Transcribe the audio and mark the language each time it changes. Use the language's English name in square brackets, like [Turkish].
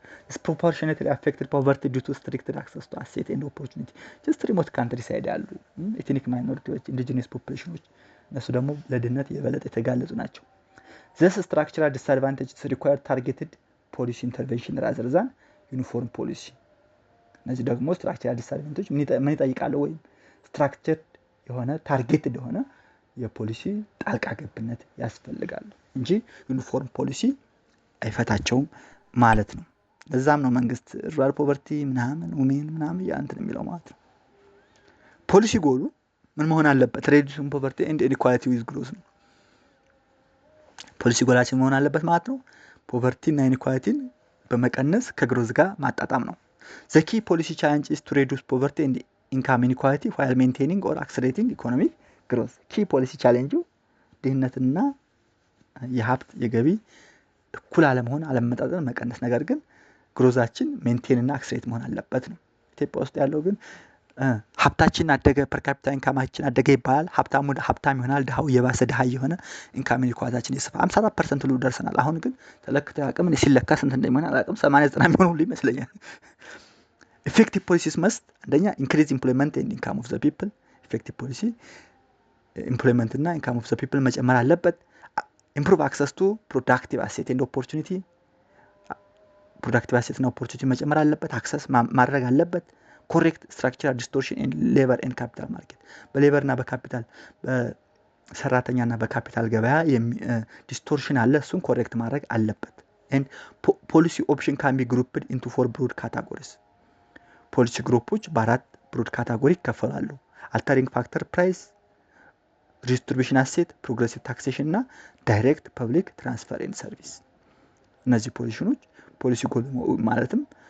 [English] Disproportionately affected poverty due to strict access to assets and opportunity. just remote countryside ያሉ ethnic minorities, indigenous populations [Amharic] እነሱ ደግሞ ለድህነት የበለጠ የተጋለጡ ናቸው። [English] This structural disadvantages require targeted policy intervention rather than uniform policy. [Amharic] እነዚህ ደግሞ [English] structural disadvantages [Amharic] ምን ይጠይቃሉ ወይም structured የሆነ targeted የሆነ የፖሊሲ ጣልቃ ገብነት ያስፈልጋል እንጂ ዩኒፎርም ፖሊሲ አይፈታቸውም ማለት ነው። ለዛም ነው መንግስት [English] rural poverty [Amharic] ምናምን women ምናምን ያንተን የሚለው ማለት ነው። ፖሊሲ ጎሉ ምን መሆን አለበት? [English] reducing poverty and inequality with growth ነው። [Amharic] ፖሊሲ ጎላችን መሆን አለበት ማለት ነው። ፖቨርቲ እና ኢንኢኳሊቲን በመቀነስ ከግሮዝ ጋር ማጣጣም ነው። [English] the key policy challenge is to reduce poverty and income inequality while maintaining or accelerating economic growth. key policy challenge [Amharic] ድህነትና የሀብት የገቢ እኩል አለመሆን አለመጣጣም መቀነስ፣ ነገር ግን ግሮዛችን ሜንቴን እና አክሰሌሬት መሆን አለበት ነው። ኢትዮጵያ ውስጥ ያለው ግን ሀብታችን አደገ ፐር ካፒታ ኢንካማችን አደገ ይባላል። ሀብታም ይሆናል፣ ድሃው የባሰ ድሃ የሆነ ኢንካም ኢንኳሊቲያችን ይስፋ 54% ሁሉ ደርሰናል። አሁን ግን ተለክተው አቅም ሲለካ ስንት እንደሚሆን አላውቅም። 80-90 የሚሆን ሁሉ ይመስለኛል። [English] effective policies must [Amharic] አንደኛ [English] increase employment and income of the people. effective policy employment እና income of the people [Amharic] መጨመር አለበት። [English] improve access to productive asset and opportunity. productive asset እና opportunity [Amharic] መጨመር አለበት፣ አክሰስ ማድረግ አለበት። [English] correct structural distortion in labor and capital market. [Amharic] በሌበር እና በካፒታል በሰራተኛ እና በካፒታል ገበያ ዲስቶርሽን አለ፣ እሱን ኮሬክት ማድረግ አለበት። [English] and policy option can be grouped into 4 broad categories. [Amharic] ፖሊሲ ግሩፖች በአራት ብሮድ ካታጎሪ ይከፈላሉ። [English] altering factor price, redistribution asset, progressive taxation እና direct public transfer and service። [Amharic] እነዚህ ፖሊሲ ጎል ማለትም